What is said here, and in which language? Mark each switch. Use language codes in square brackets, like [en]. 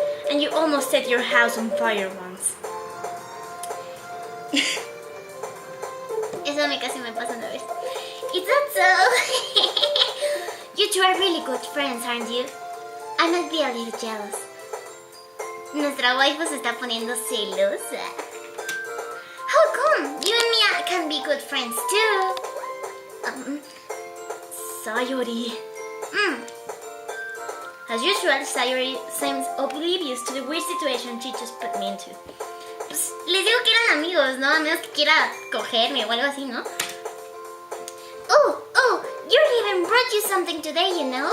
[en] And you almost set your house on fire once. [es] Eso casi me pasa una vez. [en] Is that so? You two are really good friends, aren't you? I might be a little jealous. [es] Nuestra waifu se está poniendo celosa. [en] How come? You and Mia can be good friends too. Sayori. As usual, Sayori seems oblivious to the weird situation she just put me into. [es] Pues, les digo que eran amigos, ¿no? A menos que quiera cogerme o algo así, ¿no? [en] Oh, Yuri even brought you something today, you know?